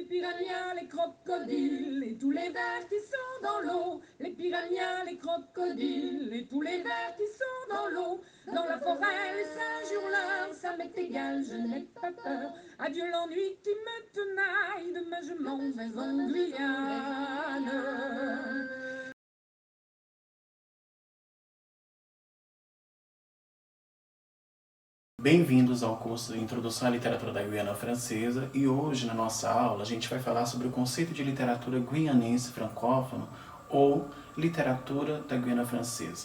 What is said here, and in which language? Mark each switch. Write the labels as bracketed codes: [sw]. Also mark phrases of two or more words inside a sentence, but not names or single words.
[fr] piranhas, les crocodiles et tous les vers qui sont dans l'eau. Les piranhas, les crocodiles et tous les vers qui sont dans l'eau. Dans la forêt, les singes hurleurs, ça m'est égal, je n'ai pas peur. Adieu l'ennui qui me tenaille, demain je m'en vais en Guyane. [pt] Bem-vindos ao curso de Introdução à Literatura da Guiana Francesa, e hoje na nossa aula a gente vai falar sobre o conceito de literatura guianense francófona ou literatura da Guiana Francesa.